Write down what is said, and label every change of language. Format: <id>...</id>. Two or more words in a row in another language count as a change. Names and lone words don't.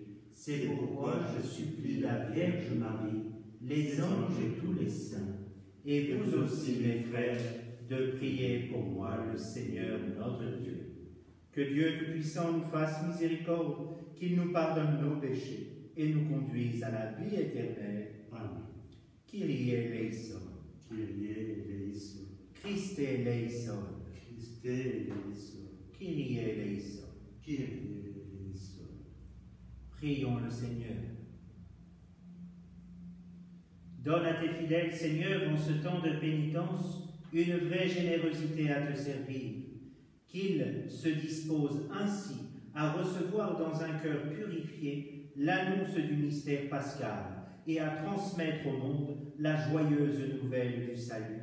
<fr>C'est pourquoi je supplie la Vierge Marie, les anges et tous les saints, et vous aussi, mes frères, de prier pour moi, le Seigneur notre Dieu. Que Dieu Tout-Puissant nous fasse miséricorde, qu'il nous pardonne nos péchés et nous conduise à la vie éternelle.</fr> <el>Αμήν. Κύριε ελέησον. Κύριε ελέησον. Χριστέ ελέησον. Χριστέ ελέησον. Κύριε ελέησον. Κύριε ελέησον.</el> <fr>Prions le Seigneur. Donne à tes fidèles, Seigneur, en ce temps de pénitence, une vraie générosité à te servir, qu'ils se disposent ainsi à recevoir dans un cœur purifié l'annonce du mystère pascal et à transmettre au monde la joyeuse nouvelle du salut.</fr>